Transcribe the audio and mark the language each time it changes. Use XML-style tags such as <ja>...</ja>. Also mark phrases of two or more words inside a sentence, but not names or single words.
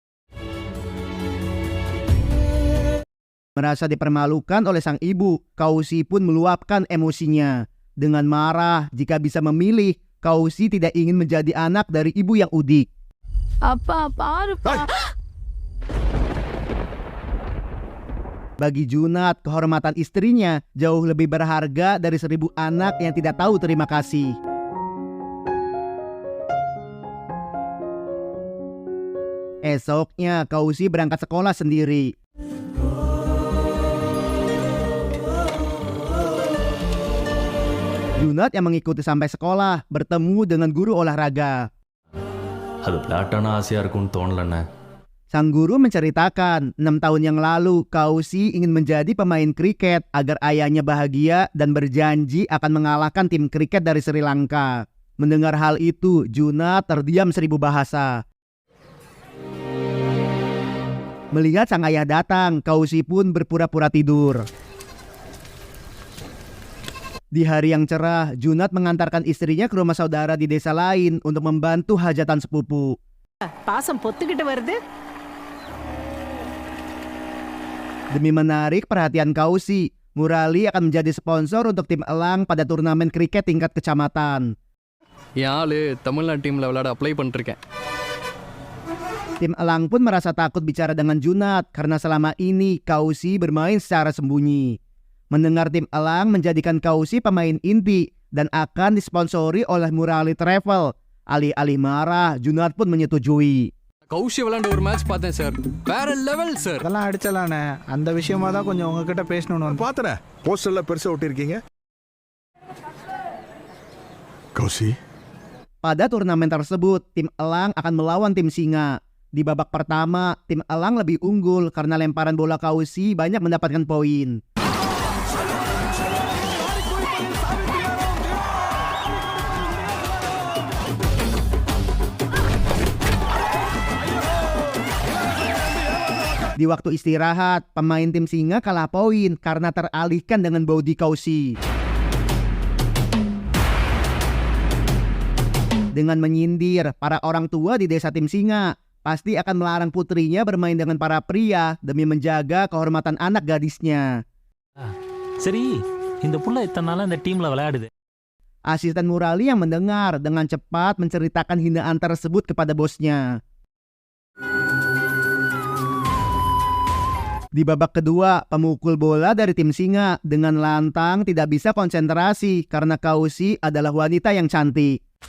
<id>Merasa dipermalukan oleh sang ibu, Kausi pun meluapkan emosinya. Dengan marah, jika bisa memilih, Kausi tidak ingin menjadi anak dari ibu yang udik.</id> <ta>அப்பா பாருப்பா.</ta> <id>Bagi Junad, kehormatan istrinya jauh lebih berharga dari 1000 anak yang tidak tahu terima kasih. Esoknya, Kausi berangkat sekolah sendiri. Junad yang mengikuti sampai sekolah bertemu dengan guru olahraga.</id> <ta>அது பிளாட்டான ஆசையா இருக்கும்னு தோணலண்ணே.</ta> <id>Sang guru menceritakan 6 tahun yang lalu Kausi ingin menjadi pemain kriket agar ayahnya bahagia dan berjanji akan mengalahkan tim kriket dari Sri Lanka. Mendengar hal itu, Junad terdiam 1000 bahasa. Melihat sang ayah datang, Kausi pun berpura-pura tidur. Di hari yang cerah, Junad mengantarkan istrinya ke rumah saudara di desa lain untuk membantu hajatan sepupu.</id> <ta>பாசம் பொத்துக்கிட்டு வருது.</ta> <id>Demi menarik perhatian Kausi, Murali akan menjadi sponsor untuk tim elang pada turnamen kriket tingkat kecamatan.</id> <ta>என் ஆளு தமிழ்நாடு டீம்ல விளையாட அப்ளை பண்ணிருக்கேன்.</ta> <id>Tim elang pun merasa takut bicara dengan Junad karena selama ini Kausi bermain secara sembunyi. Mendengar tim elang menjadikan Kausi pemain inti dan akan disponsori oleh Murali Travel. Alih-alih marah, Junad pun menyetujui.</id> <ta>கௌஷி விளையாண்ட ஒரு மேட்ச் பார்த்தேன் சார். வேற லெவல் சார். அதெல்லாம் அடிச்சலானே. அந்த விஷயமா தான் கொஞ்சம் உங்ககிட்ட பேசணும்னு வந்து. பார்த்தனே போஸ்டர்ல பெருசா ஒட்டிருக்கீங்க. கௌசி,</ta> <id>Pada turnamen tersebut, tim elang akan melawan tim singa. Di babak pertama, tim elang lebih unggul karena lemparan bola Kausi banyak mendapatkan poin. Di waktu istirahat, pemain tim singa kalah poin karena teralihkan dengan body Kausi. Dengan menyindir, para orang tua di desa tim singa pasti akan melarang putrinya bermain dengan para pria demi menjaga kehormatan anak gadisnya.</id> <ta>சரி இந்த புள்ள இத்தனை நாளா இந்த டீம்ல விளையாடுது.</ta> <id>Asisten Murali yang mendengar dengan cepat menceritakan hinaan tersebut kepada bosnya. Di babak kedua, pemukul bola dari tim singa dengan lantang tidak bisa konsentrasi karena Kausi adalah wanita yang cantik.</id>